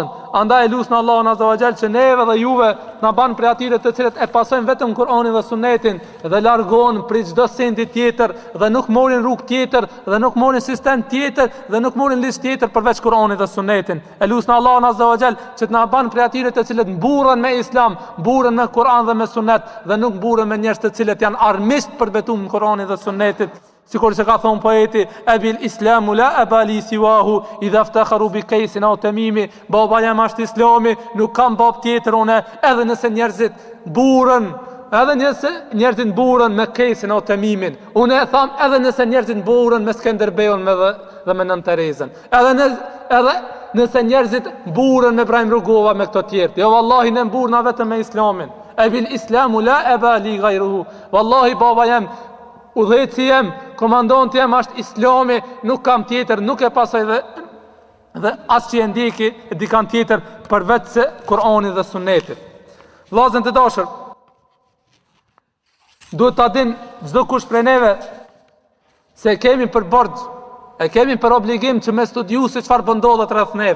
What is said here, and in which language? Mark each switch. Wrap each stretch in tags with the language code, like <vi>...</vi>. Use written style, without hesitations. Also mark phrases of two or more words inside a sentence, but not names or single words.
<sq>Andaj lusna Allahun</sq> <ar>عز وجل</ar> <sq>që neve dhe juve na ban për atyre të cilët e pasojnë vetëm Kur'anin dhe Sunetin dhe largohen prej çdo sendi tjetër dhe nuk morin rrugë tjetër dhe nuk morin sistem tjetër dhe nuk morin listë tjetër përveç Kur'anit dhe Sunetin. E lusna Allahun</sq> <ar>عز وجل</ar> <sq>që të na ban për atyre të cilët mburren me Islam, mburren me Kur'an dhe me Sunet dhe nuk mburren me njerëz të cilët janë armiqt për betum në Kur'anin dhe Sunetit. Sikur që ka thonë poeti,</sq> <ar>أبي الإسلام لا أبالي سواه إذا افتخروا بقيس أو تميم,</ar> <sq>baba jam ashtë islami, nuk kam bab tjetër une, edhe nëse njerëzit burën edhe nëse njerëzit mburën me Kesin o Temimin, unë e tham edhe nëse njerëzit mburën me Skenderbeun dhe me Nën Terezën, edhe nëse njerëzit mburën me Ibrahim Rugova me këto tjerë. Jo vallahi ne mburna vetëm me Islamin.</sq> <ar>أبي الإسلام لا أب لي غيره.</ar> <sq>Vallahi baba jem, udhëheci jem, komandanti jem është Islami, nuk kam tjetër, nuk e pasoj dhe as që e ndjeki dikam tjetër përveç se Kur'ani dhe Sunnetit. Vllazën të dashur, duhet ta din çdo kush prej neve se kemi për borxh, e kemi për obligim që me studiu se çfarë ndodhet rreth neve.</sq>